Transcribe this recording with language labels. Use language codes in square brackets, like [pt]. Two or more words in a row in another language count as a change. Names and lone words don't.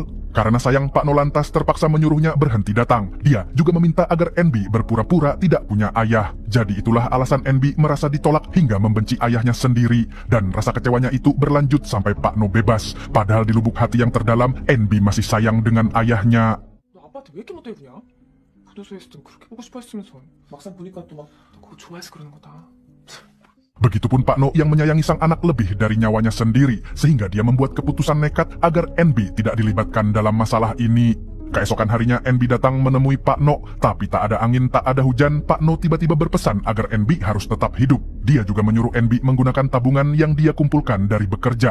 [id] Karena sayang, Pak No lantas terpaksa menyuruhnya berhenti datang. Dia juga meminta agar NB berpura-pura tidak punya ayah. Jadi itulah alasan NB merasa ditolak hingga membenci ayahnya sendiri. Dan rasa kecewanya itu berlanjut sampai Pak No bebas. Padahal di lubuk hati yang terdalam, NB masih sayang dengan ayahnya. [ko] 너 아빠한테 왜 이렇게 못해 그냥? 교도소에 있을 땐 그렇게 보고 싶어 했으면서 막상 보니까 또 막 그거 좋아해서 그러는 거다. [id] Begitupun Pak No yang menyayangi sang anak lebih dari nyawanya sendiri, sehingga dia membuat keputusan nekat agar NB tidak dilibatkan dalam masalah ini. Keesokan harinya NB datang menemui Pak No, tapi tak ada angin, tak ada hujan. Pak No tiba-tiba berpesan agar NB harus tetap hidup. Dia juga menyuruh NB menggunakan tabungan yang dia kumpulkan dari bekerja.